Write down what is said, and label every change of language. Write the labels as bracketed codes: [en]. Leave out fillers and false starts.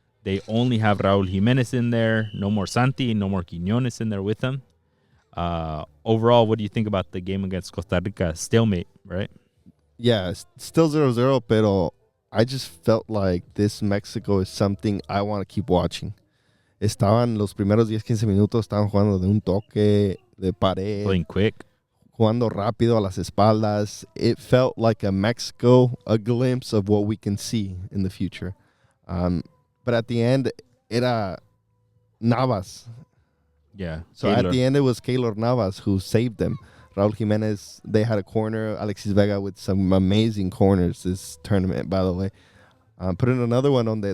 [en] They only have Raúl Jiménez in there. No more Santi, no more Quiñones in there with them. Overall, what do you think about the game against Costa Rica? Stalemate, right? Yeah, still 0-0, [es] pero [en] I just felt like this Mexico is something I want to keep watching. [es] Estaban los primeros 10-15 minutos, estaban jugando de un toque, de pared. [en] Playing quick. [es] Jugando rápido a las espaldas. [en] It felt like a Mexico, a glimpse of what we can see in the future. But at the end, [es] era [en] Navas. Yeah. So Keylor. At the end, it was Keylor Navas who saved them. Raúl Jiménez, they had a corner. Alexis Vega with some amazing corners this tournament, by the way. Put in another one on there.